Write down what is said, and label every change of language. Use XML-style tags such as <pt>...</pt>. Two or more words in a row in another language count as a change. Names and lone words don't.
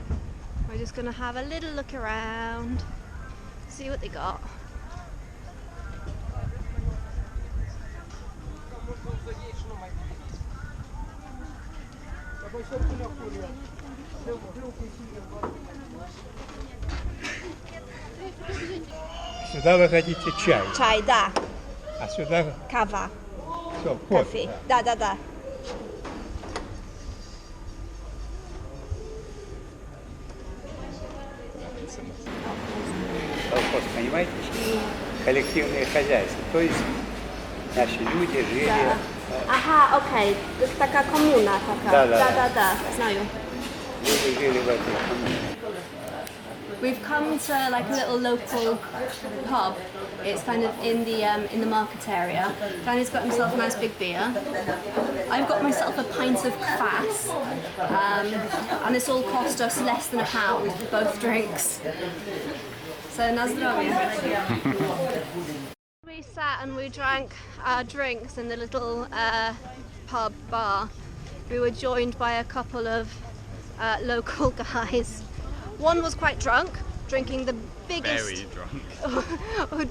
<en>We're just going to have a little look around, see what they got.</en> <ru>Сюда вы хотите чай? Чай, да. А сюда Кава. что, Кофе. кофе? Да, да, да. Колхоз, понимаете? Коллективное хозяйство. То есть наши люди жили...</ru> <pl>Aha, okej. To jest taka komuna taka. Da, da, Da, da. Znają.</pl> <ru>Люди жили в этой коммуне.</ru> <en>We've come to like a little local pub. It's kind of in the market area. Danny's got himself a nice big beer. I've got myself a pint of kvass, and it's all cost us less than £1 for both drinks.</en> <pl>So na zdrowie.</pl> <en>We sat and we drank our drinks in the little pub bar. We were joined by a couple of local guys. One was quite drunk, drinking the biggest... Very drunk.</en>